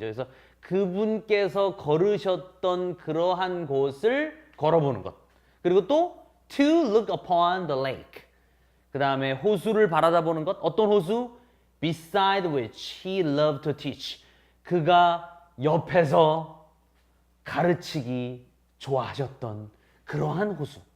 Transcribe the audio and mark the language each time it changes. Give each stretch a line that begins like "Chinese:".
Korean: 그래서 그분께서 걸으셨던 그러한 곳을 걸어보는 것. 그리고 또
English: to look upon the lake.
Korean: 그 다음에 호수를 바라다보는 것. 어떤 호수?
English: Beside which he loved to teach.
Korean: 그가 옆에서 가르치기 좋아하셨던 그러한 호수.